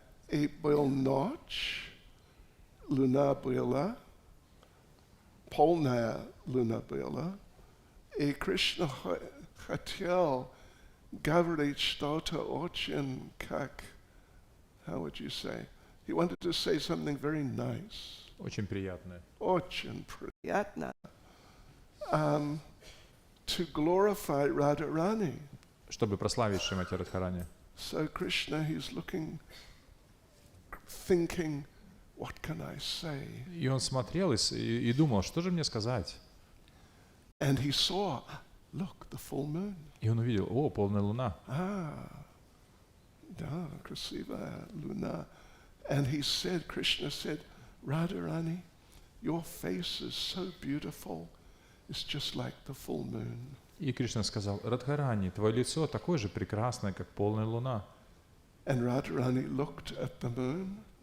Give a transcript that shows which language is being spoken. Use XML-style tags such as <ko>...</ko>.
<ru>И был ночь, луна была, полная луна была, и Кришна хотел говорить что-то очень как,</ru> <en>how would you say? He wanted to say something very nice.</en> <ru>Очень приятное. Очень приятно.</ru> <en>To glorify Radharani.</en> <ru>Чтобы прославить Шримати Радхарани.</ru> <en>So Krishna, he's looking, thinking, what can I say?</en> <ru>И он смотрел и думал, что же мне сказать?</ru> <en>And he saw, look, the full moon.</en> <ru>И он увидел, о, полная луна. Да, красивая луна.</ru> <en>And he said, Krishna said, Radharani, your face is so beautiful. It's just like the full moon.</en> <ru>И Кришна сказал, Радхарани, твое лицо такое же прекрасное, как полная луна.</ru> <en>And Radharani looked at the moon.</en>